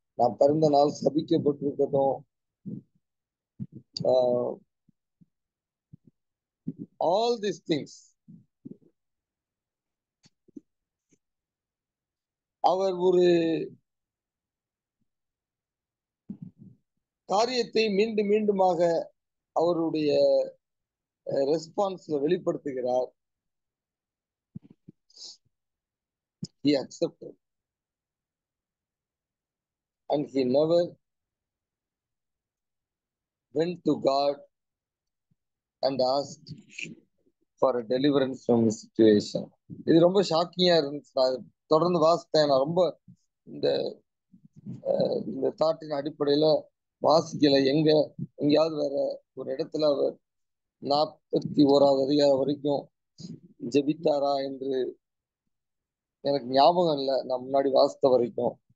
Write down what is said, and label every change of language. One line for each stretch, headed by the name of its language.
Tamil: நான் பிறந்த நாள் சபிக்கப்பட்டிருக்கட்டும்,
English: all this things
Tamil: அவர் ஒரு காரியத்தை மீண்டும் மீண்டுமாக அவருடைய ரெஸ்பான்ஸ்ல வெளிப்படுத்துகிறார்.
English: He accepted and he never went to God and asked for a deliverance from his situation.
Tamil: இது ரொம்ப ஷாக்கிங்கா இருந்துச்சு. நான் தொடர்ந்து வாசித்தேன். நான் ரொம்ப இந்த இந்த தாட்டின் அடிப்படையில வாசிக்கல. எங்கேயாவது வேற ஒரு இடத்துல அவர் 41வது அதிகாரம் வரைக்கும் ஜெபித்தாரா என்று எனக்கு ஞாபகம் இல்லை, நான் முன்னாடி வாசித்த வரைக்கும்.